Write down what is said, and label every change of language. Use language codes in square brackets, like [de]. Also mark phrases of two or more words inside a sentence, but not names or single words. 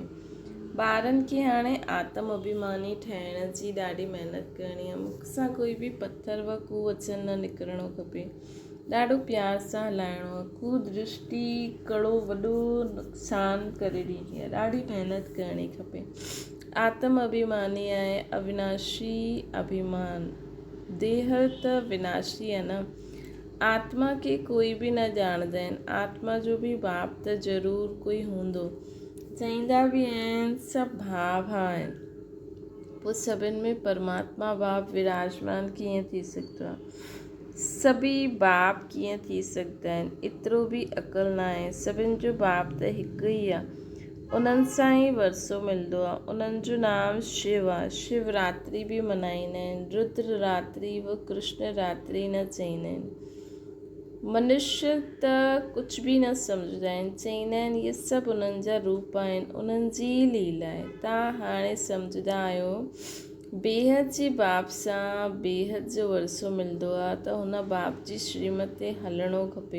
[sd] ॿारनि खे हाणे आत्म अभिमानी ठहिण जी ॾाढी महिनत करणी आहे। मुख सां कोई बि पथर व कू वचन न निकिरणो खपे। ॾाढो प्यार सां हलाइणो आहे। कुदृष्टि कड़ो वॾो नुक़सानु करे ॾींदी आहे। ॾाढी महिनत करणी खपे। आत्म अभिमानी आहे अविनाशी अभिमान। देह त विनाशी आहे न। आत्मा खे कोई बि न ॼाणंदा आहिनि। आत्मा जो बि बाप त ज़रूरु कोई हूंदो। चईंदा बि आहिनि सभु भाव आहिनि, पोइ सभिनि में परमात्मा बाप विराजमान कीअं थी सघंदो आहे। सभी बाप कीअं थी सघंदा आहिनि, एतिरो बि अक़ल न आहे। सभिनि जो बाप त हिकु ई आहे। उन्हनि सां ई वरसो मिलंदो आहे। उन्हनि जो नाम शिव आहे। शिवरात्रि बि मल्हाईंदा आहिनि। रुद्र रात्रि व कृष्ण रात्रि न चईंदा आहिनि। मनुष्य त कुझु बि न सम्झंदा आहिनि। चईंदा आहिनि इहे सभु उन्हनि जा रूप आहिनि, उन्हनि जी लीला आहे। तव्हां हाणे सम्झंदा आहियो बेहद जे बाप सां बेहद जो वरसो मिलंदो आहे त हुन बाप जी श्रीमत ते हलणो खपे।